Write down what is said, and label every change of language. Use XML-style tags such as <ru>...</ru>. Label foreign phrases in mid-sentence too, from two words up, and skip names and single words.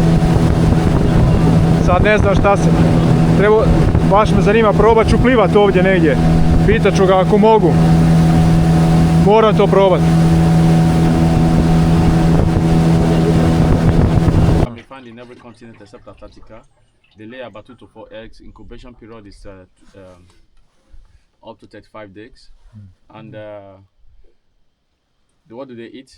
<hr>Sad ne znam šta se... baš me zanima, probat ću plivat ovdje negdje. Pitat ću ga ako mogu. Moram to probat.</hr> <en>We find in every continent except Antarctica. They lay about 2 to 4 eggs. Incubation period is up to 35 days. And what do they eat?</en>